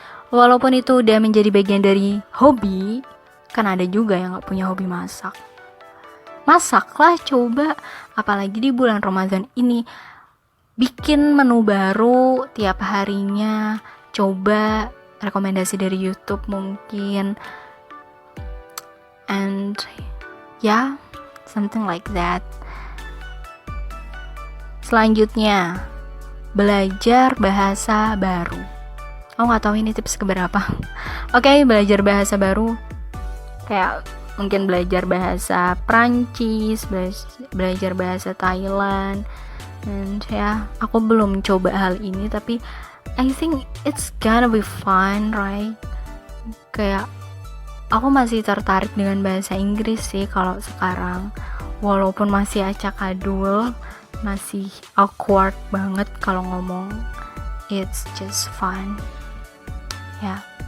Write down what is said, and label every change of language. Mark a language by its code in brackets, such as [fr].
[id] Walaupun itu udah menjadi bagian dari hobi, kan ada juga yang gak punya hobi masak. Masaklah, coba, apalagi di bulan Ramadan ini. Bikin menu baru tiap harinya, coba rekomendasi dari YouTube mungkin. [en] And yeah, something like that. [id] Selanjutnya, belajar bahasa baru. Aku gak tahu ini tips keberapa. Oke, belajar bahasa baru. Kayak mungkin belajar bahasa Prancis, belajar bahasa Thailand. Dan ya, aku belum coba hal ini, tapi [en] I think it's gonna be fun, right? [id] Kayak aku masih tertarik dengan bahasa Inggris sih kalau sekarang, walaupun masih acak-adul, masih awkward banget kalau ngomong. [en] It's just fun ya.